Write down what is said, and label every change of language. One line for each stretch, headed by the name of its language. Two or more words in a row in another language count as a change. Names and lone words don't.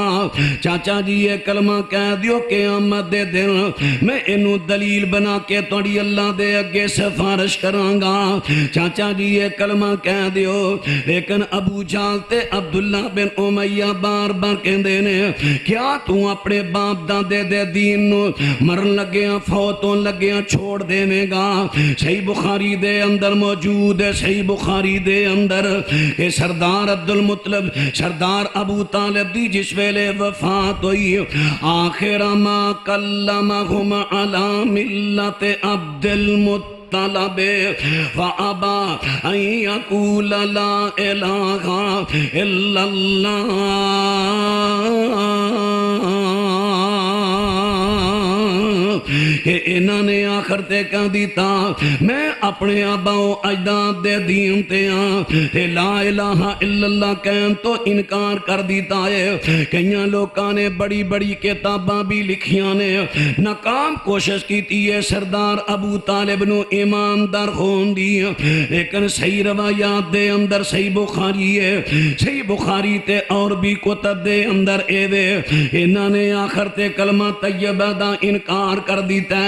Punjabi: چاچا جی یہ کلمہ کہہ دیو قیامت دے دن میں انہوں دلیل بنا کے توڑی اللہ دے اگے سفارش کراں گا۔ چاچا جی یہ کلمہ کہہ دیو، لیکن ابو جہل تے عبداللہ بن امیہ بار بار کہندے نے کیا تو اپنے باپ دادے دے دین نو مرن لگیاں فوتوں لگیاں چھوڑ دے میں گا؟ صحیح بخاری دے اندر موجود ہے، صحیح بخاری دے اندر کہ سردار عبدالمطلب سردار ابو طالب دی جس ویلے وفات ہوئی
Arabic: آخر ما کلمہم علی ملت عبد المطلب فَأَبَى أَن يَقُولَ لَا إِلَٰهَ إِلَّا
Punjabi: اللَّهُ کہ انہوں نے آخر تے کہہ دیتا میں اپنے آبا و اجداد دے دین تے تے
Arabic: لا الہ الا اللہ
Punjabi: کہن تو انکار کر دیتا ہے۔ کئیاں لوکاں نے بڑی بڑی کتاباں بھی لکھیاں نے، ناکام کوشش کیتی ہے سردار ابو طالب نو ایماندار خون دی، لیکن صحیح روایات دے اندر صحیح بخاری ہے، صحیح بخاری تے اور بھی کتب دے اندر اے وے انہوں نے آخر تے کلمہ طیبہ دا انکار کر دیتا ہے۔